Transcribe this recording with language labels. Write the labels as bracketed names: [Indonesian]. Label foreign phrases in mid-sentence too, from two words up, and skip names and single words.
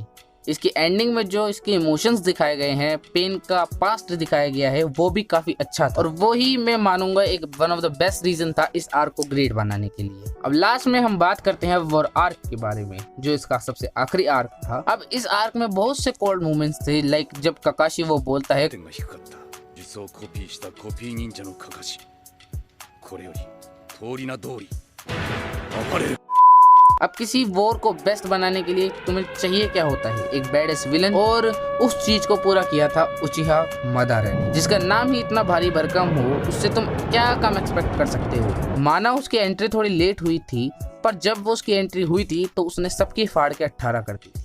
[Hindi] इसकी एंडिंग में जो इसके इमोशंस दिखाए गए हैं, पेन का पास्ट दिखाया गया है, वो भी काफी अच्छा था और वो ही मैं मानूंगा एक [English] one of the best reason [Hindi] था इस आर्क को ग्रेट बनाने के लिए। अब लास्ट में हम बात करते हैं [English] war arc [Hindi] के बारे में, जो इसका सबसे आखिरी आर्क था। अब इस आर्क में बहुत से [English] cold moments [Hindi] थे, लाइक जब काकाशी वो बोलता है [Japanese] 点が低かった術をコピーしたコピー忍者のカカシこれより通り名通り暴れる [Hindi] अब किसी वॉर को बेस्ट बनाने के लिए तुम्हें चाहिए क्या होता है, एक [English] baddest villain, [Hindi] और उस चीज को पूरा किया था उचिहा मदारा ने, जिसका नाम ही इतना भारी भरकम हो, उससे तुम क्या कम एक्सपेक्ट कर सकते हो। माना उसकी एंट्री थोड़ी लेट हुई थी, पर जब वो उसकी एंट्री हुई थी तो उसने सबकी फाड़ के 18 कर दी थी।